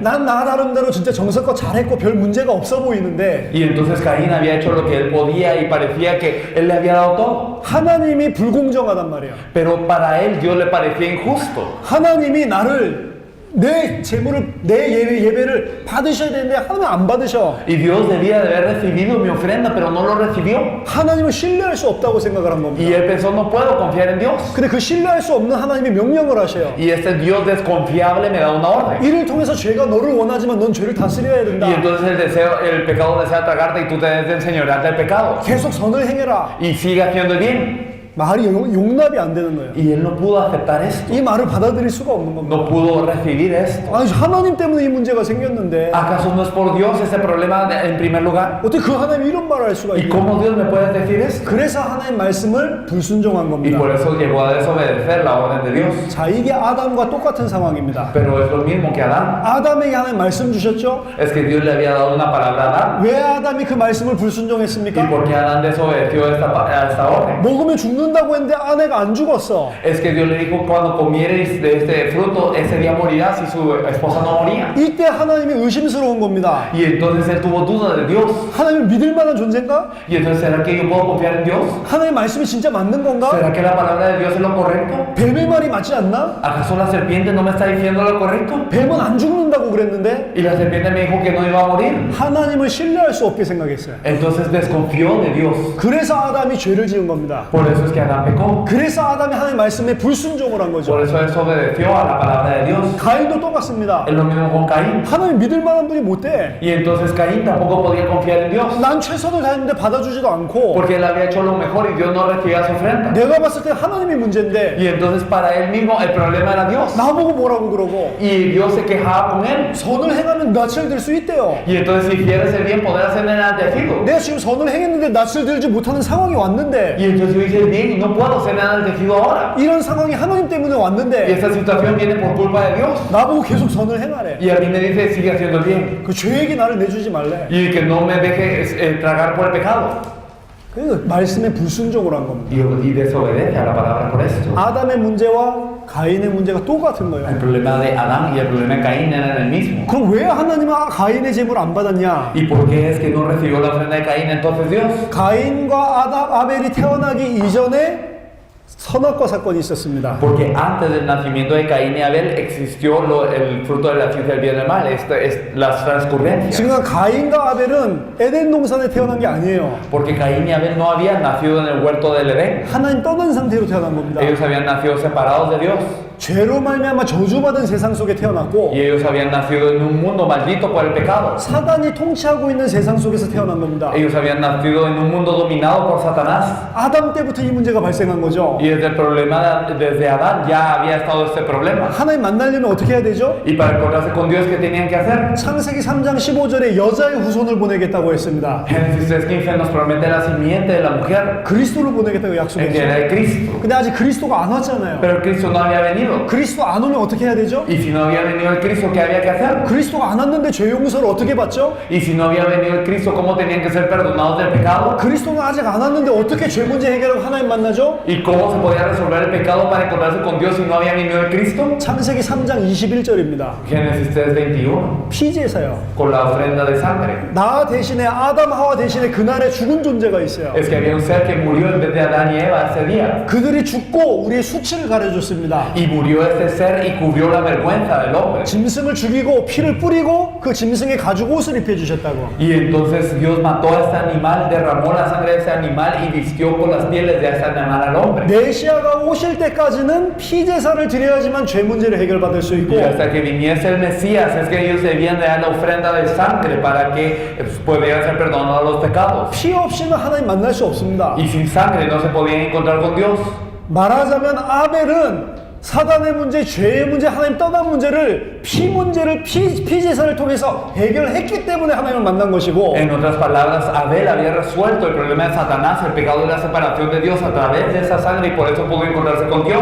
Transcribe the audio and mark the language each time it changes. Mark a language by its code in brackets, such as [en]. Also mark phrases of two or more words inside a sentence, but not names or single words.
[ko] 난 나 나름대로 진짜 정성껏 잘했고 별 문제가 없어 보이는데 [es] Y entonces Caín había hecho lo que él podía y parecía que él le había dado todo. [ko] 하나님이 불공정하단 말이야. [es] Pero para él Dios le parecía injusto. [ko] 하나님이 나를 내 재물을 내 예배를 받으셔야 되는데 하나님 안 받으셔. [es] Y Dios debía de haber recibido mi ofrenda, pero no lo recibió. [ko] 하나님을 신뢰할 수 없다고 생각을 한 겁니다. [es] Y él pensó, no puedo confiar en Dios. [ko] 근데 그 신뢰할 수 없는 하나님이 명령을 하셔요. [es] Y este Dios desconfiable me da una orden. [ko] 이를 통해서 죄가 너를 원하지만 넌 죄를 다스려야 된다. [es] Y entonces el pecado desea tragarte y tú te debes de enseñorearte del pecado. [ko] 계속 선을 행해라. [es] Y sigue haciendo el bien. [ko] 말이 용납이 안 되는 거예요. [es] Y él no pudo aceptar esto. [ko] 이 말을 받아들일 수가 없는 겁니다. [es] No pudo recibir esto. [ko] 아니, 하나님 때문에 이 문제가 생겼는데 [es] ¿Acaso no es por Dios ese problema en primer lugar? [ko] 어떻게 그 하나님이 이런 말을 할 수가 [es] ¿Y [ko] 있냐? [es] cómo Dios me puede decir esto? [ko] 그래서 하나님 말씀을 불순종한 [es] Y [ko] 겁니다. [es] por eso llegó a desobedecer la orden de Dios. [ko] 자, 이게 아담과 똑같은 상황입니다. [es] Pero es lo mismo que Adán. [ko] 아담에게 하나님 말씀 주셨죠? [es] Es que Dios le había dado una palabra a Adán. [ko] 왜 아담이 그 말씀을 [es] ¿Y [ko] 불순종했습니까? [es] por qué Adán desobedeció esta orden? [ko] 먹으면 죽는 죽는다고 했는데 아내가 안 죽었어. [es] Es que Dios le dijo, cuando comieres de este fruto, ese día morirás y su esposa no moría. [ko] 이때 하나님이 의심스러운 겁니다. [es] Y entonces él tuvo duda de Dios. [ko] 하나님을 믿을 만한 존재인가? [es] Y entonces, ¿será que yo puedo confiar en Dios? [ko] 하나님 말씀이 진짜 맞는 건가? [es] ¿Será que la palabra de Dios es lo correcto? [ko] 뱀의 말이 맞지 않나? [es] ¿Acaso la serpiente no me está diciendo lo correcto? [ko] 뱀은 안 죽는다고 그랬는데 [es] Y la serpiente me dijo que no iba a morir. [ko] 하나님을 신뢰할 수 없게 생각했어요. [es] Entonces desconfió de Dios. [ko] 그래서 아담이 죄를 지은 겁니다. [es] Por eso es que Adán pecó. [ko] 그래서 아담이 하나님 말씀에 불순종을 한 거죠. [es] Por eso desobedeció a la palabra de Dios. [ko] 가인도 똑같습니다. [es] Es lo mismo con Caín. [ko] 하나님 믿을 만한 분이 못 돼. [es] Y entonces Caín tampoco podía confiar en Dios. [ko] 난 최선을 다했는데 받아주지도 않고 [es] Porque él había hecho lo mejor y Dios no recibía su ofrenda. [ko] 내가 봤을 때 하나님이 문제인데 [es] Y entonces para él mismo el problema era Dios. [ko] 나보고 뭐라고 그러고 [es] Y Dios se quejaba con él. [ko] 선을 행하면 낯을 들 수 있대요. [es] Y entonces si hicieras el bien podrás ser enaltecido. [ko] 내가 지금 선을 행했는데 낯을 들지 못하는 상황이 왔는데 [es] Y entonces yo hice el bien y no puedo ser enaltecido ahora. [ko] 이런 상황이 하나님 때문에 [es] Y [ko] 왔는데 [es] esta situación viene por culpa de Dios. [ko] 나보고 계속 선을 행하래. [es] Y a mí me dice sigue haciendo el bien. [ko] 그 죄에게 나를 내주지 말래. [es] Y que no me deje tragar por el pecado. [ko] 그 말씀에 불순종을 한 겁니다. [es] Y desobedece a la palabra por esto. [ko] 아담의 문제와 가인의 문제가 똑같은 거예요. [es] El problema de Adán y el problema de Caín eran el mismo. [ko] 그럼 왜 하나님은 가인의 제물을 안 받았냐? [es] ¿Y por qué es que no recibió la ofrenda de Caín entonces Dios? [ko] 가인과 아벨이 태어나기 이전에 선악과 사건이 있었습니다. [es] Porque antes del nacimiento de Caín y Abel existió el fruto de la ciencia del bien y del mal, las transcurrencias. [ko] 지금 가인과 아벨은 에덴 동산에 태어난 게 아니에요. [es] Porque Caín y Abel no habían nacido en el huerto del Edén. [ko] 하나님 떠난 상태로 태어난 겁니다. [es] Ellos habían nacido separados de Dios. [ko] 죄로 말미암아 저주받은 세상 속에 태어났고 [es] Y ellos habían nacido en un mundo maldito por el pecado. [ko] 사단이 통치하고 있는 세상 속에서 태어난 겁니다. [es] Ellos habían nacido en un mundo dominado por Satanás. [ko] 아담 때부터 이 문제가 발생한 거죠. [es] Y desde el problema, desde Adán ya había estado este problema. [ko] 하나님 만나려면 어떻게 해야 되죠? [es] Y para encontrarse con Dios, ¿qué tenían que hacer? [ko] 창세기 3장 15절에 여자의 후손을 보내겠다고 했습니다. [es] Génesis 3:15 nos promete la simiente de la mujer, [ko] 그리스도를 보내겠다고 [es] el que [ko] 약속했죠. [es] era el Cristo. [ko] 근데 아직 그리스도가 안 왔잖아요. [es] Pero el Cristo no había venido. [ko] 그리스도 안 오면 어떻게 해야 되죠? [es] Y si no había venido el Cristo, ¿qué había que hacer? [ko] 그리스도가 안 왔는데 죄 용서를 어떻게 받죠? [es] Y si no había venido el Cristo, ¿cómo tenían que ser perdonados del pecado? [ko] 그리스도는 아직 안 왔는데 어떻게 죄 문제 해결하고 하나님 만나죠? [es] ¿Y cómo se podía resolver el pecado para encontrarse con Dios si no había venido el Cristo? [ko] 창세기 3장 21절입니다. [es] Génesis 3:21, [ko] 피제사요. [es] con la ofrenda de sangre. [ko] 나 대신에 아담 하와 대신에 그날에 죽은 존재가 있어요. [es] Es que había un ser que murió en vez de Adán y Eva ese día. [ko] 그들이 죽고 우리의 수치를 가려줬습니다. [es] Y murió este ser y cubrió la vergüenza del hombre. [ko] 짐승을 죽이고 피를 뿌리고 그 짐승의 가죽 옷을 입혀주셨다고. [es] Y entonces Dios mató a este animal, derramó la sangre de ese animal y vistió con las pieles de ese animal al hombre. [ko] 메시아가 오실 때까지는 피제사를 드려야지만 죄 문제를 해결받을 수 있고 [es] Y hasta que viniese el Mesías, es que ellos debían de dar la ofrenda de sangre para que pudieran ser perdonados los pecados. [ko] 피 없이는 하나님 만날 수 없습니다. [es] Y sin sangre no se podían encontrar con Dios. [ko] 말하자면 아벨은 사단의 문제, 죄의 문제, 하나님 떠난 문제를 피 문제를 피제사를 통해서 해결했기 때문에 하나님을 만난 것이고 [es] En otras palabras, Abel había resuelto el problema de Satanás, el pecado de la separación de Dios a través de esa sangre y por eso pudo encontrarse con Dios.